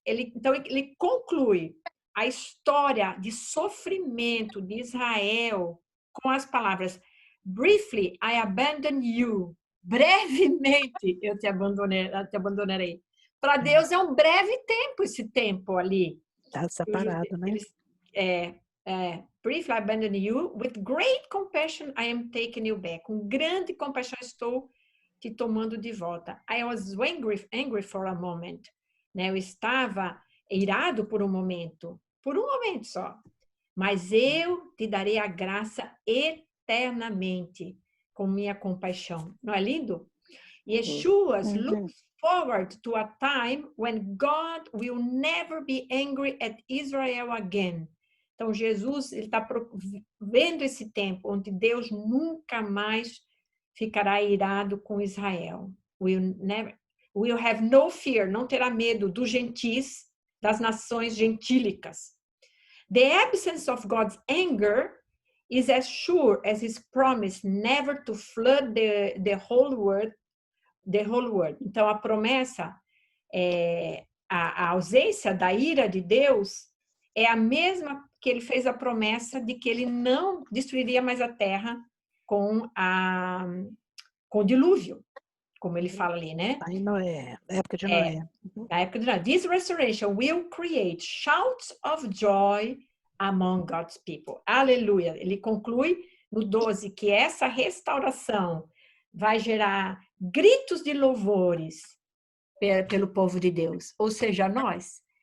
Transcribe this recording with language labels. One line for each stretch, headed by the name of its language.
Portuguese: Então, ele conclui a história de sofrimento de Israel com as palavras:
English: briefly, I abandon you.
Portuguese: Brevemente, eu te abandonarei. Para Deus é um breve tempo esse tempo ali. Está separado, né?
English: Briefly, I abandon you. With great compassion, I am taking you back.
Portuguese: Com grande compaixão, estou te tomando de volta.
English: I was angry for a moment.
Portuguese: Né? Eu estava irado por um momento só. Mas eu te darei a graça eternamente com minha compaixão. Não é lindo?
English: Yeshua looks forward to a time when God will never be angry at Israel again.
Portuguese: Então, Jesus está vendo esse tempo onde Deus nunca mais ficará irado com Israel.
English: Will have no fear,
Portuguese: não terá medo dos gentis, das nações gentílicas.
English: The absence of God's anger is as sure as his promise never to flood the whole world.
Portuguese: Então, a promessa, a ausência da ira de Deus é a mesma que ele fez a promessa de que ele não destruiria mais a terra com o dilúvio, como ele fala ali, né? Aí Noé, época de Noé. Na época de Noé.
English: This restoration will create shouts of joy among God's people.
Portuguese: Aleluia. Ele conclui no 12 que essa restauração vai gerar gritos de louvores pelo povo de Deus, ou seja, nós.